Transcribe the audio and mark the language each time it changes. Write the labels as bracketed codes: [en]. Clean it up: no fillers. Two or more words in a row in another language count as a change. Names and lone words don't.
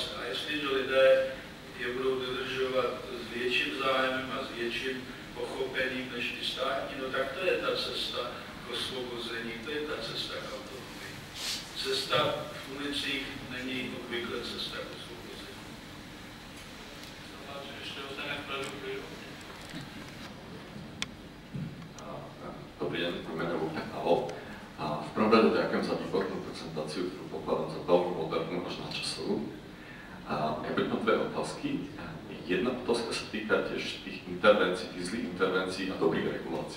[cs] A jestliže lidé je budou dodržovat s větším zájmem a s větším pochopením než ty státní, no tak to je ta cesta k osvobození, to je ta cesta k autonomii. Cesta v ulicích není obvykle cesta k osvobození. Ještě ostane v Prahu. [sk] Dobrý deň, meno Lukáš Pavol. A v prvom rade ďakujem za výbornú prezentáciu, ktorú pokladám za veľmi modernú až nadčasovú. A ja mám dve otázky. Jedna otázka sa týka tiež tých intervencií, tých zlých intervencií a dobrých regulácií.